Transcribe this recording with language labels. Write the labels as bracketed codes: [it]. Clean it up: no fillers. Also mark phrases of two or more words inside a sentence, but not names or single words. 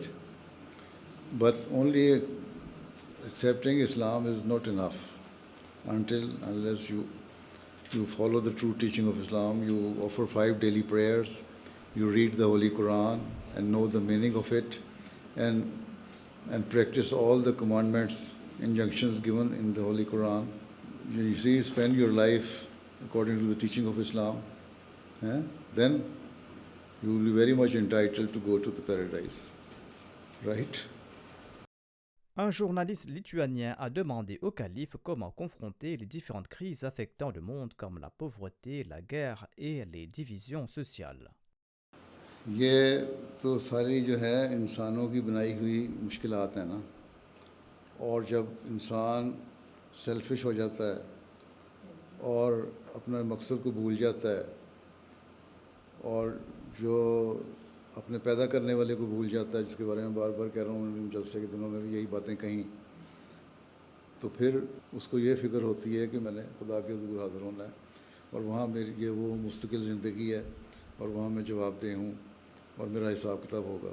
[en] But only accepting Islam is not enough unless you follow the true teaching of Islam, you offer 5 daily prayers, you read the Holy Quran and know the meaning of it, and practice all the commandments, injunctions given in the Holy Quran. You see, spend your life according to the teaching of Islam, then you will be very much entitled to go to the paradise. Right? [fr] Un journaliste lituanien a demandé au calife comment confronter les différentes crises affectant le monde comme la pauvreté, la guerre et les divisions sociales. [ur] یہ تو ساری جو ہے انسانوں کی بنائی ہوئی مشکلات ہیں نا، اور جب انسان سیلفش ہو جاتا ہے اور اپنا مقصد کو بھول جاتا ہے اور جو اپنے پیدا کرنے والے کو بھول جاتا ہے، جس کے بارے میں بار بار کہہ رہا ہوں، جلسے کے دنوں میں بھی یہی باتیں کہیں، تو پھر اس کو یہ فکر ہوتی ہے کہ میں نے خدا کے حضور حاضر ہونا ہے اور وہاں میری یہ وہ مستقل زندگی ہے اور وہاں میں جواب دہ ہوں اور میرا حساب کتاب ہوگا.